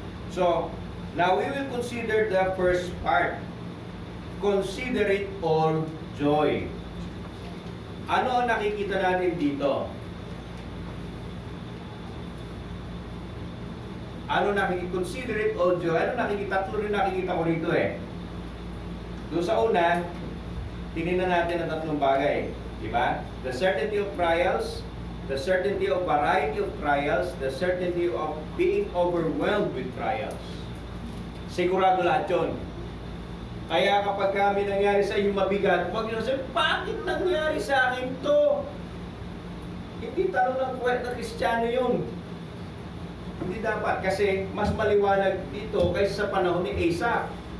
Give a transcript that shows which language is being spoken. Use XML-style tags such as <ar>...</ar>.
<en>So, now we will consider the first part. Consider it all joy.</en> <tl>Ano ang nakikita natin dito?</tl> <en>Consider it all joy.</en> <tl>Ano nakikita? Tatlo rin nakikita ko rito eh. Doon sa una, tinignan natin ang tatlong bagay. Diba?</tl> <en>The certainty of trials, the certainty of variety of trials, the certainty of being overwhelmed with trials.</en> <tl>Sigurado lahat yun. Kaya kapag kami nangyari sa inyo mabigat, huwag nyo sabihin, bakit nangyari sa akin to? Hindi tanong ng kwet na Kristiyano yun. Hindi dapat, kasi mas maliwanag dito kaysa sa panahon ni Asa.</tl>